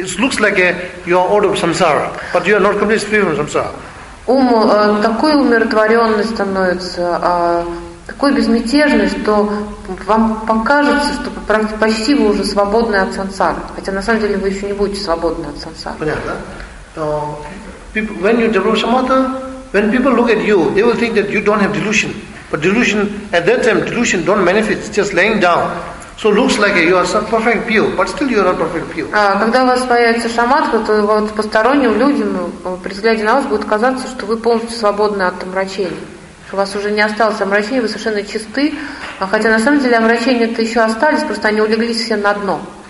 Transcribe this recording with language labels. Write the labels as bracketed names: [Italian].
[English] It looks like you are out of samsara, but you are not completely free from samsara. [Russian] Ум такой умиротворенный становится, такой безмятежный, что вам покажется, что почти вы уже свободны от сансары. Хотя на самом деле вы еще не будете свободны от сансары. Понятно? [English] When you develop samatha, when people look at you, they will think that you don't have delusion. But delusion, at that time, delusion don't manifest, it's just laying down. So it looks like you are some perfect pure, but still you are not perfect pure. [Russian] Когда у вас появится шаматха, то вот посторонним людям при взгляде на вас будет казаться, что вы полностью свободны от омрачений. У вас уже не осталось омрачений, вы совершенно чисты. Хотя на самом деле омрачения-то еще остались, просто они улеглись все на дно.